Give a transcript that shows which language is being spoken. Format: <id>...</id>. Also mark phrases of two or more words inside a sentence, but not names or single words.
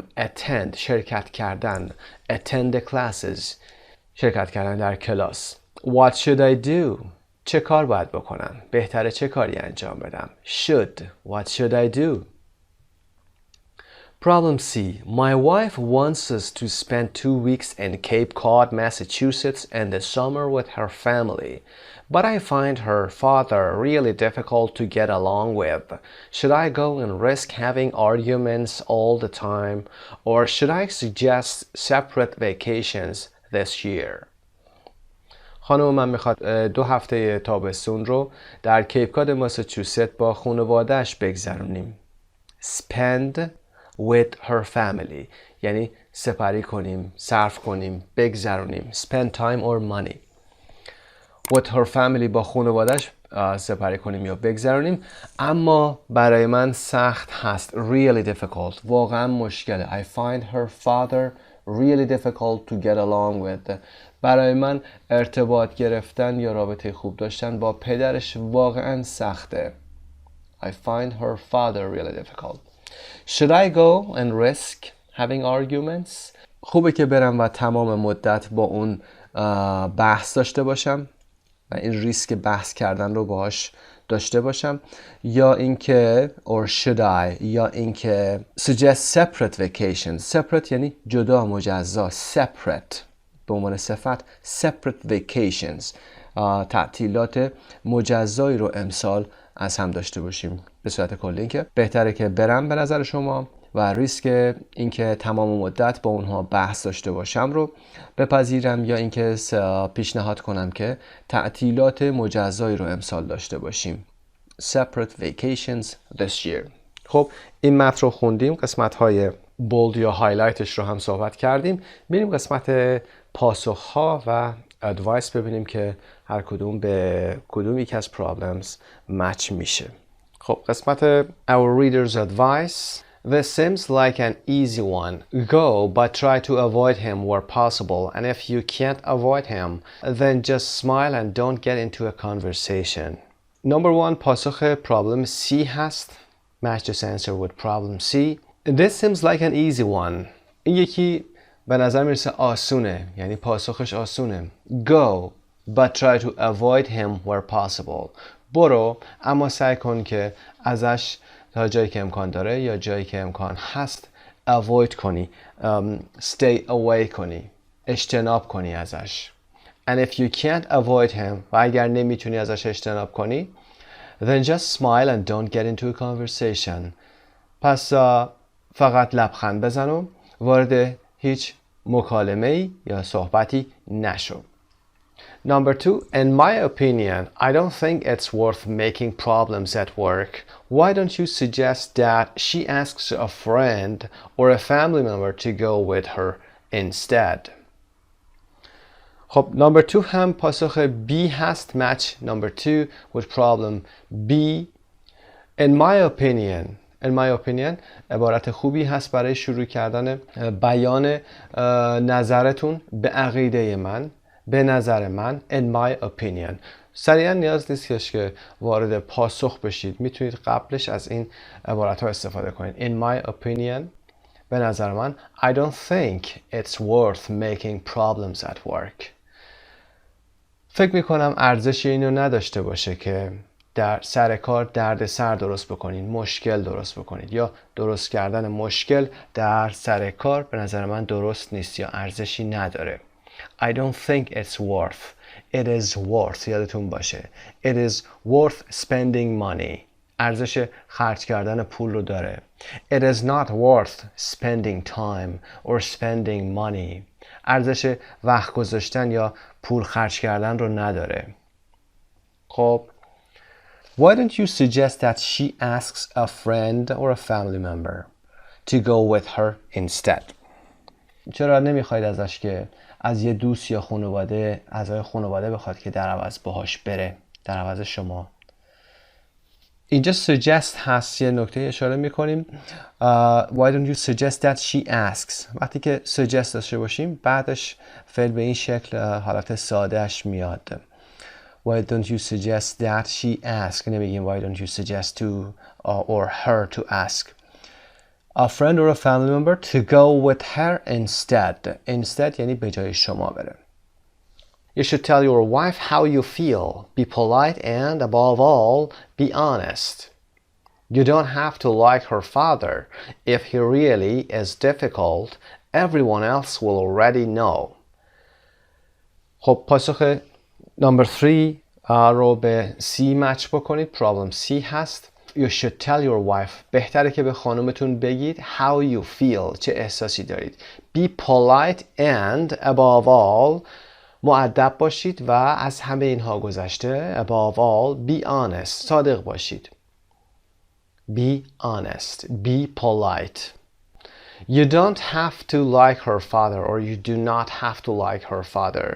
<fa>Attend. شرکت کردن.</fa> <en>Attend the classes.</en> <fa>شرکت کردن در کلاس.</fa> <en>What should I do?</en> <fa>چه کار باید بکنم؟ بهتره چه کاری انجام بدم؟ Should.</fa> <en>What should I do? Problem C. My wife wants us to spend 2 weeks in Cape Cod, Massachusetts in the summer with her family. But I find her father really difficult to get along with. Should I go and risk having arguments all the time? Or should I suggest separate vacations this year?</en> <fa>خانم من میخواد 2 هفته تابستون رو در کیپ کاد ماساچوست با خانواده‌اش بگذرونیم.</fa> <en>spend with her family</en> <fa>یعنی سپری کنیم، صرف کنیم، بگذرونیم.</fa> <en>spend time or money with her family</en> <fa>با خانواده‌اش سپری کنیم یا بگذرونیم. اما برای من سخت هست.</fa> <en>really difficult</en> <fa>واقعا مشکله.</fa> <en>I find her father really difficult to get along with.</en> <fa>برای من ارتباط گرفتن یا رابطه خوب داشتن با پدرش واقعا سخته.</fa> <en>I find her father really difficult. Should I go and risk having arguments?</en> <fa>خوبه که برم و تمام مدت با اون بحث داشته باشم و این ریسک بحث کردن رو باهاش داشته باشم، یا اینکه</fa> <en>or should I</en> <fa>یا اینکه</fa> <en>suggest separate vacations.</en> <fa>separate یعنی جدا، مجزا. separate به عنوان صفت.</fa> <en>separate vacations</en> <fa>تعطیلات مجزایی رو امسال از هم داشته باشیم. به صورت کلی اینکه بهتره که برم به نظر شما و ریسک اینکه تمام مدت با اونها بحث داشته باشم رو بپذیرم، یا اینکه پیشنهاد کنم که تعطیلات مجزایی رو امسال داشته باشیم.</fa> <en>separate vacations this year.</en> <fa>خب این متن رو خوندیم، قسمت های بولد یا هایلایتش رو هم صحبت کردیم. بریم قسمت پاسخ ها و ادوایس ببینیم که هر کدوم به کدوم یک از</fa> <en>problems match</en> <fa>میشه. خب قسمت</fa> <en>our readers advice. This seems like an easy one. Go, but try to avoid him where possible. And if you can't avoid him, then just smile and don't get into a conversation.</en> <fa>Number 1 پاسخ</fa> <en>problem C</en> <fa>هست.</fa> <en>Match this answer with problem C. This seems like an easy one.</en> <fa>این یکی به نظر میرسه آسونه، یعنی پاسخش آسونه.</fa> <en>Go, but try to avoid him where possible.</en> <fa>برو اما سعی کن که ازش تا جایی که امکان داره یا جایی که امکان هست avoid کنی،</fa> <en>stay away</en> <fa>کنی، اجتناب کنی ازش.</fa> <en>And if you can't avoid him</en> <fa>و اگر نمیتونی ازش اجتناب کنی</fa> <en>then just smile and don't get into a conversation.</en> <fa>پس فقط لبخند بزن و وارد هیچ مکالمه‌ای یا صحبتی نشو.</fa> <en>Number 2, in my opinion, I don't think it's worth making problems at work. Why don't you suggest that she asks a friend or a family member to go with her instead?</en> <fa>خب number 2 هم پاسخ B هست.</fa> <en>match number 2 with problem B. In my opinion</en> <fa>عبارت خوبی هست برای شروع کردن بیان نظرتون به عقیده من، به نظر من.</fa> <en>in my opinion</en> <fa>سریعا نیاز نیست که وارد پاسخ بشید، میتونید قبلش از این عبارت ها استفاده کنید.</fa> <en>in my opinion</en> <fa>به نظر من.</fa> <en>I don't think it's worth making problems at work.</en> <fa>فکر میکنم ارزش اینو نداشته باشه که در سر کار درد سر درست بکنید، مشکل درست بکنید، یا درست کردن مشکل در سر کار به نظر من درست نیست یا ارزشی نداره.</fa> <en>I don't think it's worth. It is worth.</en> <fa>یادتون باشه.</fa> <en>It is worth spending money.</en> <fa>ارزش خرج کردن پول رو داره.</fa> <en>It is not worth spending time or spending money.</en> <fa>ارزش وقت گذاشتن یا پول خرج کردن رو نداره.</fa> <en>خب Why don't you suggest that she asks a friend or a family member to go with her instead?</en> <fa>چرا نمیخواید ازش که از یه دوست یا خانواده، اعضای خانواده بخواد که در عوض باهاش بره، در عوض شما؟ اینجا suggest هست، یه نکته اشاره میکنیم.</fa> <en>Why don't you suggest that she asks.</en> <fa>وقتی که suggest داشته باشیم بعدش فعل به این شکل حالت سادهش میاد.</fa> <en>Why don't you suggest that she asks. نمیگیم why don't you suggest to or her to ask a friend or a family member to go with her instead.</en> <fa>Instead یعنی به جای شما بره.</fa> <en>You should tell your wife how you feel. Be polite and above all, be honest. You don't have to like her father. If he really is difficult, everyone else will already know.</en> <fa>خب پاسخ number 3 رو به C match بکنید.</fa> <en>problem C هست. You should tell your wife.</en> <fa>بهتره که به خانومتون بگید</fa> <en>how you feel.</en> <fa>چه احساسی دارید.</fa> <en>Be polite and above all</en> <fa>مؤدب باشید و از همه اینها گذشته</fa> <en>above all be honest</en> <fa>صادق باشید.</fa> <en>Be honest. Be polite. You don't have to like her father or you do not have to like her father.</en>